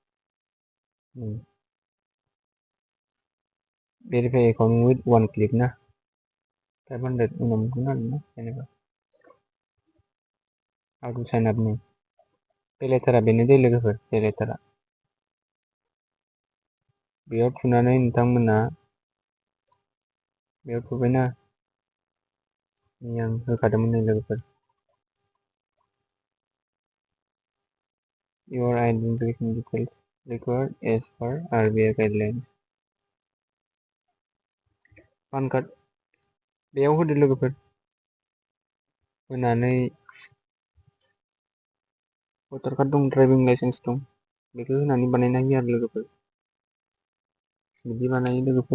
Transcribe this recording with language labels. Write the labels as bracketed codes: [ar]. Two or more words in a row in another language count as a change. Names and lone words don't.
[en] verify account with 1 click [brx] ना 500 उनाव मोनगोन आरोना जेनेबा आगु [en] sign up [brx] नै बे लेटारा बेनो दे लोगोफोर, बे लेटारा बेयाव थुनानै नोंथांमोना बेयाव थुबायना आं होखादोंमोन नै लोगोफोर [en] your identification details required as per RBI guidelines PAN card [brx] बेयाव होदो लोगोफोर होनानै [en] voter card [brx] दं, [en] driving license [brx] दं, बेखौ होनानै बानायनो हायो आरो लोगोफोर बिदि बानायो लोगोफोर।